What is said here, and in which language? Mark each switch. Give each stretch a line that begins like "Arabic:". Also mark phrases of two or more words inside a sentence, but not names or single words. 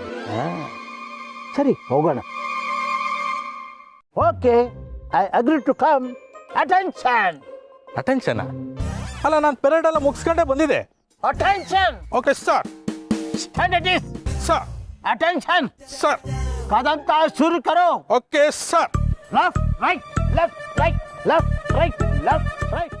Kannada: ಸರಿ, ಹೋಗೋಣ.
English: okay, I agree to come.
Kannada: ಅಟೆನ್ಷನ್ ಅಟೆನ್ಷನ್ ಅಲ್ಲ, ನಾನು ಪೆರೇಡ್ ಎಲ್ಲ ಮುಗಿಸ್ಕೊಂಡೇ ಬಂದಿದೆ. ಅಟೆನ್ಷನ್.
English: okay sir.
Kannada: ಸ್ಟ್ಯಾಂಡರ್ಡ್ ಸರ್. ಅಟೆನ್ಷನ್. ಸರ್.
Hindi: कदम का शुरू करो.
English: okay sir. left right left right left right left right.